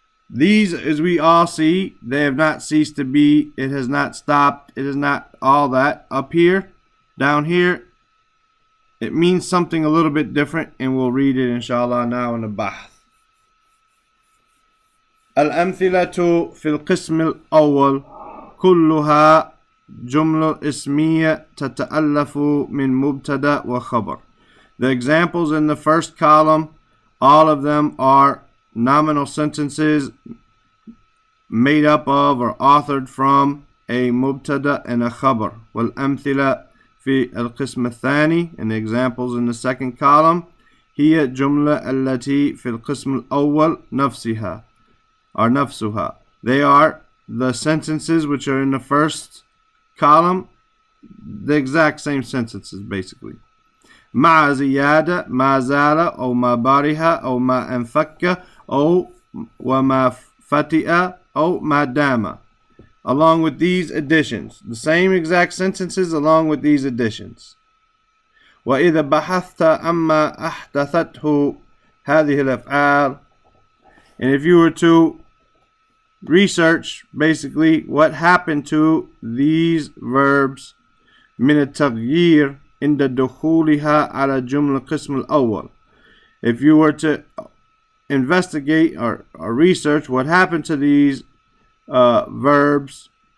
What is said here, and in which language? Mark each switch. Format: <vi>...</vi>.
<en>These, as we all see, they have not ceased to be. It has not stopped. It is not all that. Up here, down here, it means something a little bit different, and we'll read it, inshallah, now in the bahth.</en> <ar>الأمثلة في القسم الأول كلها جملة اسمية تتألف من مبتدأ وخبر.</ar> <en>The examples in the first column, all of them are nominal sentences made up of or authored from a mubtada and a khabar.</en> <ar>والأمثلة في القسم الثاني,</ar> <en>and the examples in the second column,</en> <ar>هي الجملة التي في القسم الأول نفسها or نفسها.</ar> <en>They are the sentences which are in the first column, the exact same sentences basically.</en> <ar>مع زيادة ما زال أو ما برها أو ما انفك أو وما فتئ أو ما دام.</ar> <en>Along with these additions, the same exact sentences along with these additions.</en> <ar>وإذا بحثت عما أحدثته هذه الأفعال,</ar> <en>and if you were to research basically what happened to these verbs</en> <ar>من التغيير عند دخولها على جملة القسم الأول,</ar> <en>if you were to investigate or research what happened to these verbs</en>